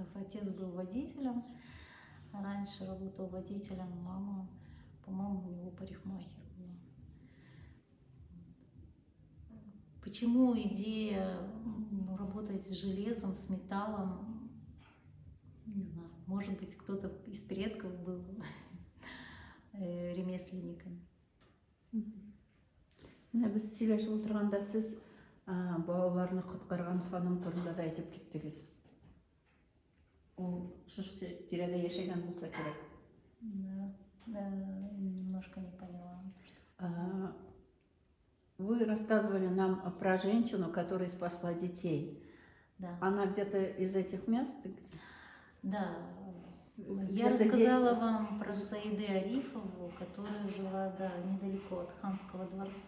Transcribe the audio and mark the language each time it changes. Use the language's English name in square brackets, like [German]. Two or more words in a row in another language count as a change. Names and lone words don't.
[Russian] Отец был водителем, раньше работал водителем, мама, по-моему, у него парикмахер была. Почему идея работать с железом, с металлом, не знаю, может быть, кто-то из предков был ремесленниками. [Tatar] Менә без сөйләшеп утырганда сез балаларны коткарган ханым турында да әйтеп киттегез. Ул шушы тирәдә яшәгән булса кирәк. [Russian] Да, немножко не поняла. Вы рассказывали нам про женщину, которая спасла детей. Да. Она где-то из этих мест? Да. Я рассказала вам про Саиде Арифову, которая жила недалеко от Ханского дворца.